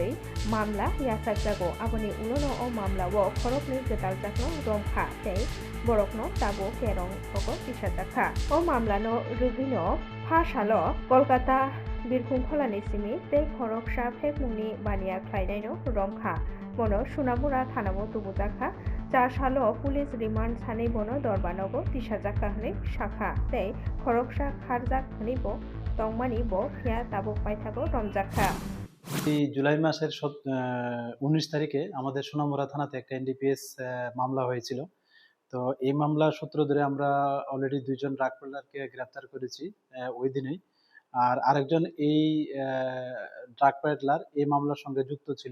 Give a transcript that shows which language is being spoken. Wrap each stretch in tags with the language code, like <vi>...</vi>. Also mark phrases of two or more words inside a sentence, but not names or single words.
<trp>मामला यासाजागो आबोनि उलोनो ओ मामलावो खरकनि गोदाल जाकनो रंखा तै बरकनो ताबो केरं थको तिसाजाखा ओ मामलानो रगैनो फासालो कलकाता बिरखुं खोलानि सिमी तै खरकसा फेकमुनि बानिया खायनायनो रंखा मनो सुनामुरा थानावो तुबुजाखा 4 सालो पुलिस रिमांड सानै बनो दरबानगो तिसाजाखा हनै शाखा तै खरकसा खारजाक हनैबो तंमानि बो फिया ताबो पाइथागो रमजाखा।</trp> <bn>এই জুলাই মাসের 19 তারিখে আমাদের সোনামুড়া থানাতে একটা NDPS মামলা হয়েছিল। তো এই মামলার সূত্র ধরে আমরা অলরেডি 2 জন</bn> <en>drug pedlar</en> <bn>গ্রেফতার করেছি ওই দিনেই। আর আরেকজন এই</bn> <en>drug pedlar</en> <bn>এই মামলার সঙ্গে যুক্ত ছিল।</bn>